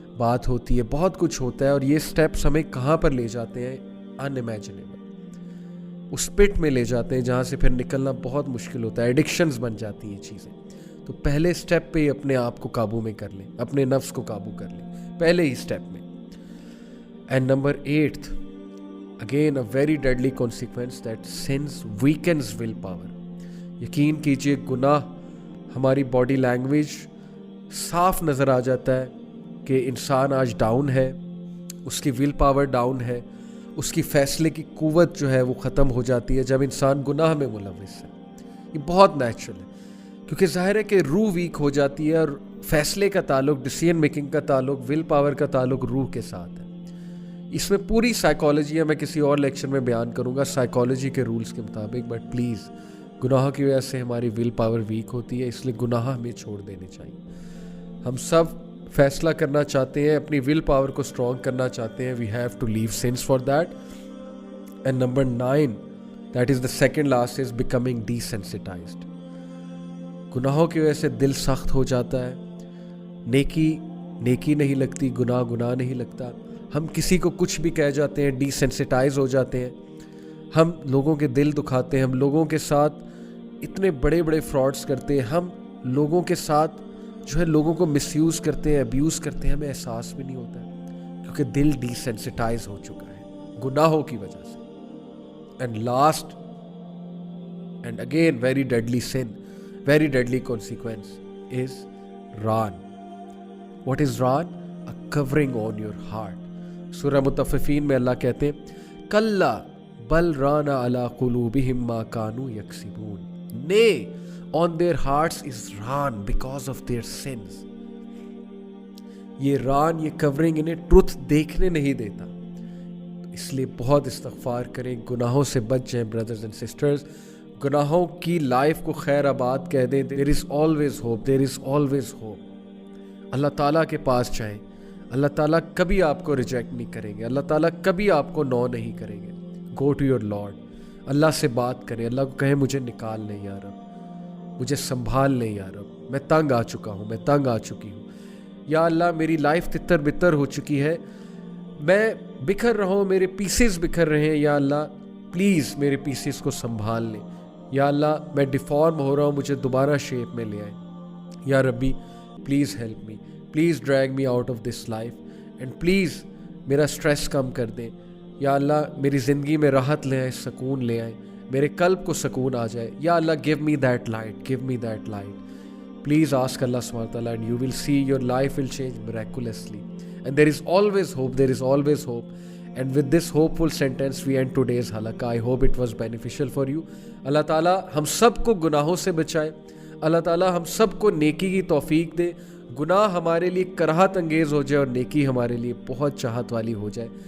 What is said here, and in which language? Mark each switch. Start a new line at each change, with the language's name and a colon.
Urdu: بات ہوتی ہے, بہت کچھ ہوتا ہے, اور یہ سٹیپس ہمیں کہاں پر لے جاتے ہیں؟ انامیجنیبل. اس پٹ میں لے جاتے ہیں جہاں سے پھر نکلنا بہت مشکل ہوتا ہے, ایڈکشنز بن جاتی ہیں چیزیں. تو پہلے سٹیپ پہ ہی اپنے آپ کو قابو میں کر لیں, اپنے نفس کو قابو کر لیں پہلے ہی سٹیپ میں.
English: And number 8, again a very deadly consequence, that sins weakens will power.
Urdu: یقین کیجئے گناہ ہماری باڈی لینگویج صاف نظر آ جاتا ہے کہ انسان آج ڈاؤن ہے, اس کی ول پاور ڈاؤن ہے, اس کی فیصلے کی قوت جو ہے وہ ختم ہو جاتی ہے جب انسان گناہ میں ملوث ہے. یہ بہت نیچرل ہے, کیونکہ ظاہر ہے کہ روح ویک ہو جاتی ہے, اور فیصلے کا تعلق, ڈیسیژن میکنگ کا تعلق, ول پاور کا تعلق روح کے ساتھ ہے. اس میں پوری سائیکالوجی ہے, میں کسی اور لیکچر میں بیان کروں گا سائیکالوجی کے رولز کے مطابق.
English: but please,
Urdu: گناہوں کی وجہ سے ہماری ول پاور ویک ہوتی ہے, اس لیے گناہ ہمیں چھوڑ دینے چاہیے. ہم سب فیصلہ کرنا چاہتے ہیں, اپنی ول پاور کو اسٹرانگ کرنا چاہتے ہیں.
English: We have to leave sins for that. And number 9, that is the second last, is becoming desensitized.
Urdu: گناہوں کی وجہ سے دل سخت ہو جاتا ہے, نیکی نہیں لگتی, گناہ نہیں لگتا. ہم کسی کو کچھ بھی کہہ جاتے ہیں, ڈیسینسٹائز ہو جاتے ہیں, ہم لوگوں کے دل دکھاتے ہیں, ہم لوگوں کے ساتھ اتنے بڑے فراڈز کرتے ہیں, ہم لوگوں کے ساتھ جو ہے لوگوں کو مس یوز کرتے ہیں, ابیوز کرتے ہیں, ہمیں احساس بھی نہیں ہوتا ہے, کیونکہ دل ڈیسینسٹائز ہو چکا ہے گناہوں کی وجہ سے.
English: And last and again very deadly sin, very deadly consequence is ران. What is ران؟ A covering on your heart.
Urdu: سورہ مطففین میں اللہ کہتے ہیں
Arabic: کلا بل ران علی قلوبہم ما کانوا یکسبون.
English: Nay, on their hearts is raan because of their sins.
Urdu: یہ ران, یہ کورنگ انہیں truth دیکھنے نہیں دیتا. اس لیے بہت استغفار کریں, گناہوں سے بچ جائیں
English: Brothers and sisters.
Urdu: گناہوں کی لائف کو خیر آباد کہہ دیں.
English: There is always hope, there is always hope.
Urdu: اللہ تعالیٰ کے پاس جائیں, اللہ تعالیٰ کبھی آپ کو ریجیکٹ نہیں کریں گے, اللہ تعالیٰ کبھی آپ کو نو نہیں کریں گے.
English: go to your lord,
Urdu: اللہ سے بات کریں, اللہ کو کہیں مجھے نکال لیں یا رب, مجھے سنبھال لیں یا رب, میں تنگ آ چکا ہوں, میں تنگ آ چکی ہوں, یا اللہ میری لائف تتر بتر ہو چکی ہے, میں بکھر رہا ہوں, میرے پیسز بکھر رہے ہیں, یا اللہ پلیز میرے پیسز کو سنبھال لیں, یا اللہ میں ڈیفارم ہو رہا ہوں, مجھے دوبارہ شیپ میں لے آئیں, یا ربی
English: please help me, please drag me out of this life, and please
Urdu: میرا اسٹریس کم کر دیں, یا اللہ میری زندگی میں راحت لے آئیں, سکون لے آئیں, میرے قلب کو سکون آ جائے, یا اللہ
English: give me that light,
Urdu: give me that light.
English: Please ask اللہ سبحانہ وتعالیٰ and you will see your life will change miraculously. And there is always hope, there is always hope. And with this hopeful sentence we end today's halaqah. I hope it was beneficial for you.
Urdu: اللہ تعالیٰ ہم سب کو گناہوں سے بچائے, اللہ تعالیٰ ہم سب کو نیکی کی توفیق دے, گناہ ہمارے لیے کراہت انگیز ہو جائے اور نیکی ہمارے لیے بہت چاہت والی ہو جائے.